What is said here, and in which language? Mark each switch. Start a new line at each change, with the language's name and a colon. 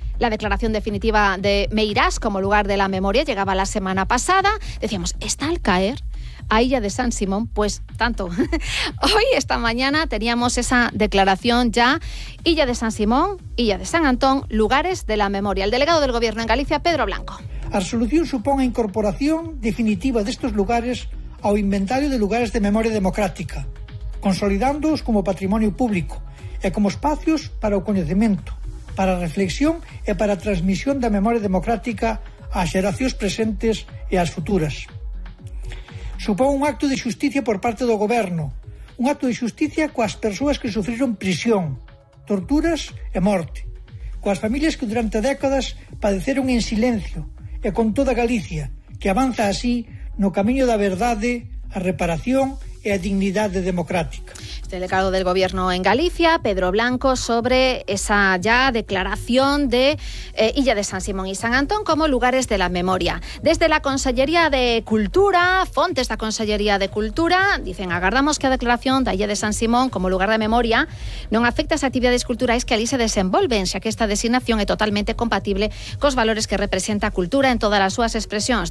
Spanish: La declaración definitiva de Meirás como lugar de la memoria llegaba la semana pasada. Decíamos, está al caer a Illa de San Simón, pues tanto. Hoy, esta mañana, teníamos esa declaración ya. Illa de San Simón, Illa de San Antón, lugares de la memoria. El delegado del Gobierno en Galicia, Pedro Blanco.
Galician: A resolución supón a incorporación definitiva destes lugares ao inventario de lugares de memoria democrática, consolidándoos como patrimonio público e como espacios para o coñecemento, para a reflexión e para a transmisión da memoria democrática ás xeracións presentes e ás futuras. supón un acto de xustiza por parte do goberno, un acto de xustiza coas persoas que sufriron prisión, torturas e morte, coas familias que durante décadas padeceron en silencio, e con toda Galicia, que avanza así no camiño da verdade, a reparación e a dignidade democrática.
Spanish: Este delegado del Gobierno en Galicia, Pedro Blanco, sobre esa ya declaración de Illa de San Simón y San Antón como lugares de la memoria. Desde la Consellería de Cultura,
Galician: fontes da Consellería de Cultura,
Spanish: dicen,
Galician: agardamos que a declaración da Illa de San Simón como lugar de memoria non afecta as actividades culturais que ali se desenvolven, xa que esta designación é totalmente compatible cos valores que representa a cultura en todas as súas expresións.